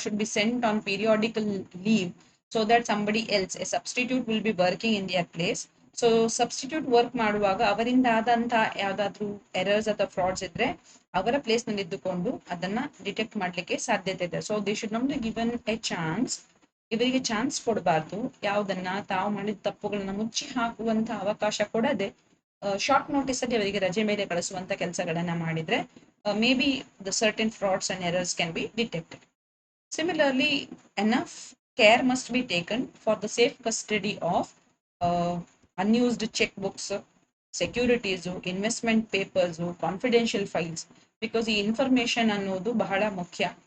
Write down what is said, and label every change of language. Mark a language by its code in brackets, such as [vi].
[en] should be sent on periodical leave so that somebody else, a substitute, will be working in their place. [kn] So substitute work ಮಾಡುವಾಗ ಅವರಿಂದ ಆದಂತ ಯಾವ್ದಾದ್ರು errors ಅಥವಾ frauds ಇದ್ರೆ ಅವರ place ನಲ್ಲಿ ಇದ್ದುಕೊಂಡು ಅದನ್ನ ಡಿಟೆಕ್ಟ್ ಮಾಡ್ಲಿಕ್ಕೆ ಸಾಧ್ಯತೆ ಇದೆ. [en] So they should not be given a chance. [kn] ಇವರಿಗೆ ಚಾನ್ಸ್ ಕೊಡಬಾರ್ದು. ಯಾವುದನ್ನ ತಾವು ಮಾಡಿದ ತಪ್ಪುಗಳನ್ನ ಮುಚ್ಚಿ ಹಾಕುವಂತ ಅವಕಾಶ ಕೊಡದೆ ಶಾರ್ಟ್ ನೋಟಿಸ್ ಅಲ್ಲಿ ಅವರಿಗೆ ರಜೆ ಮೇಲೆ ಕಳಿಸುವಂತ ಕೆಲಸಗಳನ್ನ ಮಾಡಿದ್ರೆ [en] May be the certain frauds and errors can be detected. Similarly, enough care must be taken for the safe custody of unused checkbooks, securities, investment papers, confidential files, because [kn] ಈ information ಅನ್ನೋದು ಬಹಳ ಮುಖ್ಯ.